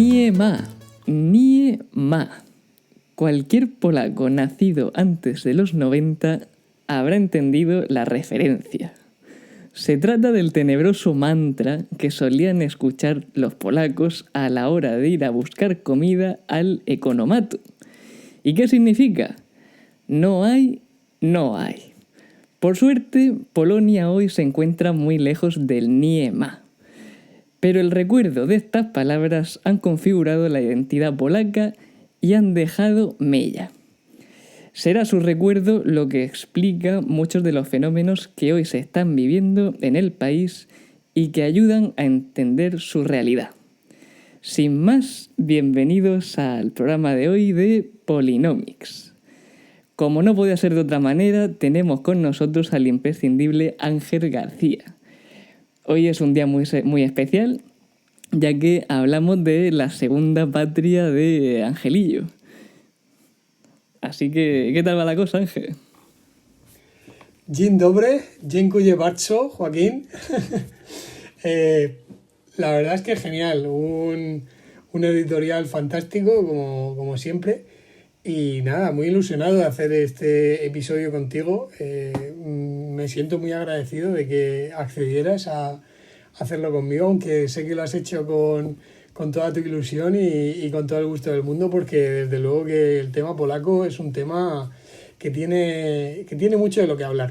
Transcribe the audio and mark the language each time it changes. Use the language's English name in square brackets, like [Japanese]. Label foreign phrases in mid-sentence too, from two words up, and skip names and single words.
[Polish] Nie ma. [Spanish] Cualquier polaco nacido antes de los 90 habrá entendido la referencia. Se trata del tenebroso mantra que solían escuchar los polacos a la hora de ir a buscar comida al economato. ¿Y qué significa? No hay, no hay. Por suerte, Polonia hoy se encuentra muy lejos del [Polish] nie ma. [Spanish] Pero el recuerdo de estas palabras han configurado la identidad polaca y han dejado mella. Será su recuerdo lo que explica muchos de los fenómenos que hoy se están viviendo en el país y que ayudan a entender su realidad. Sin más, bienvenidos al programa de hoy de Polynomics. Como no podía ser de otra manera, tenemos con nosotros al imprescindible Ángel García. Hoy es un día muy especial, ya que hablamos de la segunda patria de Angelillo. Así que, ¿qué tal va la cosa, Ángel? [Polish] Dzień dobry, dziękuję bardzo, Joaquín. [Spanish] La verdad es que genial, un editorial fantástico, como siempre. Y nada, muy ilusionado de hacer este episodio contigo. Me siento muy agradecido de que accedieras a hacerlo conmigo, aunque sé que lo has hecho con toda tu ilusión y con todo el gusto del mundo, porque desde luego que el tema polaco es un tema que tiene mucho de lo que hablar.